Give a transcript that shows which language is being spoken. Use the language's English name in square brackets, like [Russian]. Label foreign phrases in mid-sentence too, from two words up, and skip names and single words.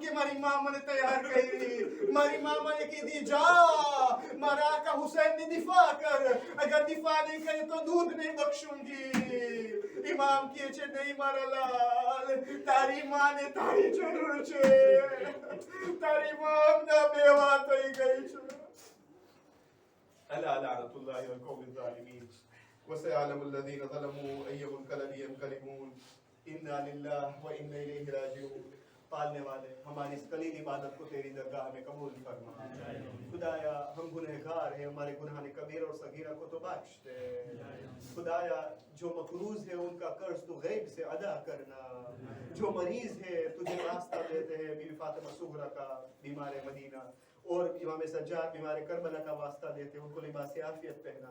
[Gujarati] કે મારી માં મને તૈયાર કરી, મારી માં મને કીધી જા મારા આકા હુસૈનની દિફા કર, અગર દિફા નહીં કરે તો દૂધ નહીં બક્ષુંગી. ઇમામ કહે છે નહીં મારા લાલ, તારી માને તારી જરૂર છે, તારી માં ના બેવા થઈ ગઈ છે. [Arabic] ألا لعنة الله والقوم الظالمين وسيعلم الذين ظلموا أي منقلب ينقلبون إنا لله وإنا إليه راجعون. [Urdu] پالنے والے ہماری اس قلیل عبادت کو تیری درگاہ میں قبول فرما. خدایا ہم گنہگار ہیں, ہمارے گناہ کبیرہ اور صغیرہ کو تو بخش دے. خدایا جو مقروض ہے ان کا قرض تو غیب سے ادا کرنا, جو مریض ہے تجھے راستہ دیتے ہیں بی بی فاطمہ صغرا کا بیمار مدینہ, اور امام سجاد بیمار کربلا کا واسطہ دیتے ہیں, ان کو لباس عافیت پہنا.